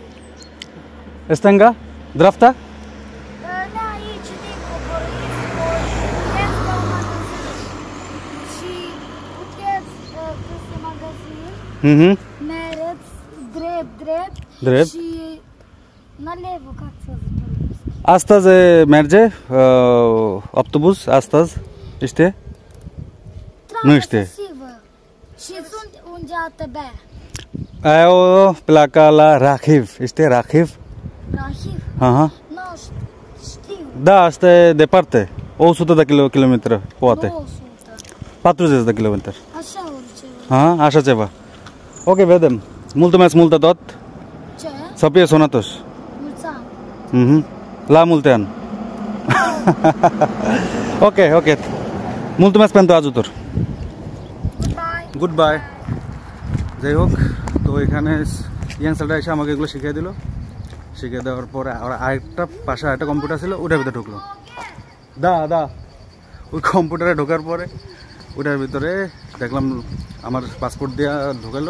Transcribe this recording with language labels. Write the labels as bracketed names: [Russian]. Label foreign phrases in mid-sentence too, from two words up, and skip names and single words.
[Romanian] Stânga? Dreapta? Da, aici dincolo, puteți la un magazin și puteți peste magazin, mereți drept și nalevo, [Russian] как сказать по-русски. [Romanian] Astăzi merge autobuz? Astăzi? Știe? Nu știe. Și sunt unde ATB. Eu pleacă la Rachiv. Știe Rachiv? Rachiv? Aha. Nu știu. Da, asta e departe. 100 de kilometri, poate. 200. 40 de kilometri. Așa orice. Aha, așa ceva. Ok, vedem. Mulțumesc mult de tot. Ce? Să fie sănătoși. Mulți ani. La multe ani. Ok. Mulțumesc pentru ajutor. [English] Goodbye. [Bangla] যাই হোক, তো এখানে ইয়াং ছেলেটা এসে আমাকে এগুলো শিখিয়ে দিল। শিখিয়ে দেওয়ার পরে আর আরেকটা পাশে আরেকটা কম্পিউটার ছিল, ওটার ভিতরে ঢুকলো। দা ওই কম্পিউটারে ঢোকার পরে ওটার ভিতরে দেখলাম আমার পাসপোর্ট দেওয়া ঢোকালো।